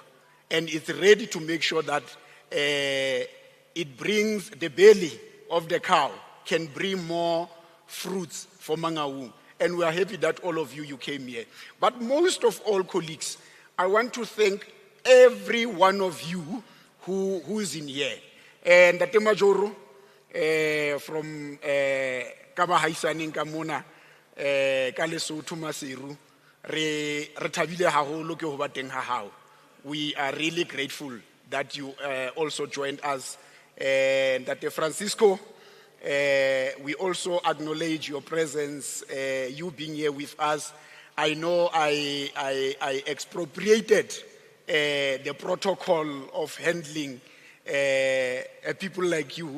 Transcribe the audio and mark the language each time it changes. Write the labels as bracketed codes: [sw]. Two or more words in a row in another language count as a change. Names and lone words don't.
[en] And it's ready to make sure that it brings the belly of the cow, can bring more fruits for Mangaung. And we are happy that all of you came here. But most of all, colleagues, I want to thank every one of you who is in here. [st] And Tate Majoro from Kabahaisaning Kamuna, Kalesotho Masiru, re thabile haholo ke ho ba teng ha hao. [en] We are really grateful that you also joined us. And Tate Francisco, we also acknowledge your presence, you being here with us. I know I expropriated the protocol of handling people like you.